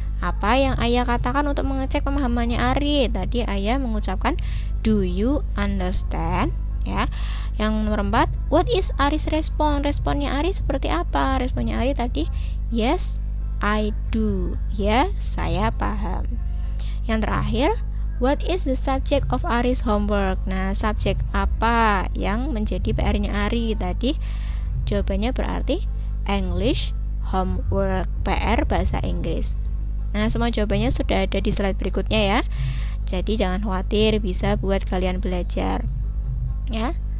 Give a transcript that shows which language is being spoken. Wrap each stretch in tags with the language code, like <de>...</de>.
<id>Apa yang ayah katakan untuk mengecek pemahamannya Ari? Tadi ayah mengucapkan</id> <en>do you understand?</en> <id>Ya. Yang nomor 4,</id> <en>what is Ari's respon?</en> <id>Responnya Ari seperti apa? Responnya Ari tadi</id> <en>yes, I do.</en> <id>Ya, saya paham. Yang terakhir,</id> <en>what is the subject of Ari's homework?</en> <id>Nah, subjek apa yang menjadi PR-nya Ari? Tadi jawabannya berarti English homework, PR bahasa Inggris. Nah, semua jawabannya sudah ada di slide berikutnya ya. Jadi jangan khawatir, bisa buat kalian belajar. Ya.</id>